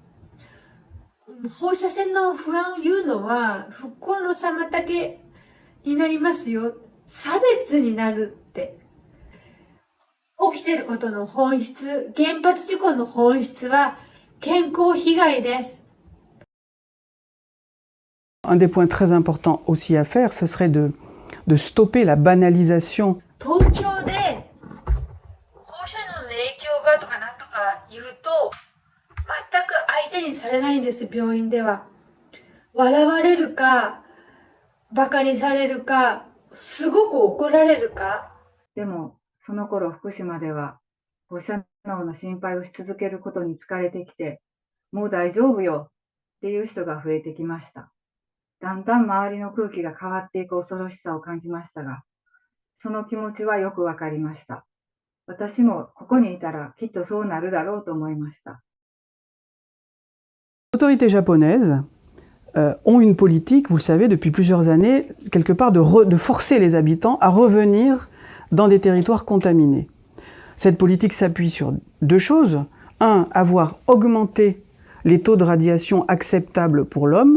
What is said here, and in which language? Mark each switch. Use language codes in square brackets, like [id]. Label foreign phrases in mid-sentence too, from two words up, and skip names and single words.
[ja] 放射線の不安を言うのは復興の妨げになりますよ。差別になるって。起きてることの本質、原発事故の本質は健康被害です。 [fr] Un des points très importants aussi à faire, ce serait de stopper la banalisation. [ja] 東京で放射能の影響がとかなんとか言うと、全く相手にされないんです、病院では。笑われるか、馬鹿にされるか、すごく怒られるか。でも、その頃福島では、放射能の心配をし続けることに疲れてきて、もう大丈夫よっていう人が増えてきました。だんだん周りの空気が変わっていく恐ろしさを感じましたが、その気持ちはよくわかりました。私もここにいたらきっとそうなるだろうと思いました。 [fr] Les autorités japonaises ont une politique, vous le savez, depuis plusieurs années, quelque part de forcer les habitants à revenir dans des territoires contaminés. Cette politique s'appuie sur deux choses. Un, avoir augmenté les taux de radiation acceptables pour l'homme.